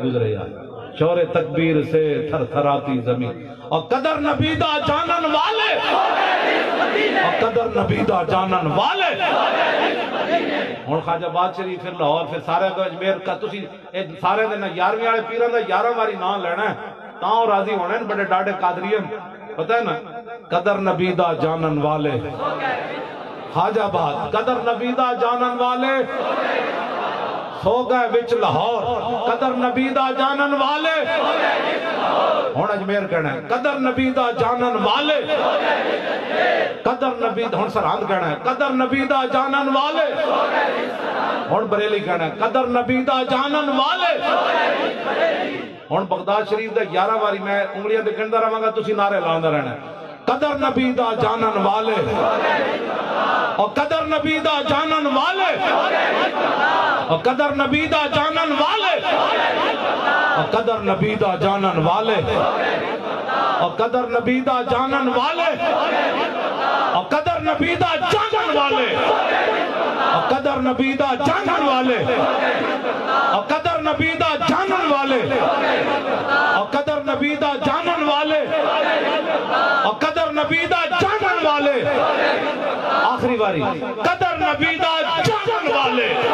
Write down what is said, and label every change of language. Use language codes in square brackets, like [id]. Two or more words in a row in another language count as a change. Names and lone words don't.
[pa] گزرے یار شور تکبیر سے تھر تھراتی زمین اور قدر نبی دا جانن والے اور قدر نبی دا جانن والے ہن خواجہ آباد شریف پھر لاہور پھر سارے اجمیر کا تسی سارے دن 11ویں والے پیراں دا 11 واری نام لینا ہے تاں راضی ہونے بڑے ڈاڈے قادریاں پتہ ہے نا قدر نبی دا جانن والے خواجہ آباد قدر نبی دا جانن والے سو گئے وچ لاہور قدر نبی دا جانن والے ہن اجمیر کہنا ہے قدر نبی دا جانن والے قدر نبی ہن سرحد کہنا ہے قدر نبی دا جانن والے ہن بریلی کہنا ہے قدر نبی دا جانن والے ہن بغداد شریف دا 11 واری میں انگلیاں تے گندا رہاں گا تسی نعرے لاوندا رہنا ہے قدر نبی دا جانن والے اور قدر نبی دا جانن والے اور قدر نبی دا جانن والے اور قدر نبی دا جانن والے اور قدر نبی دا جانن والے اور قدر نبی دا جانن والے اور قدر نبی دا جانن والے اور قدر نبی دا جانن والے اور قدر نبی دا جانن والے اور قدر نبی دا جانن والے آخری باری قدر نبی دا جانن والے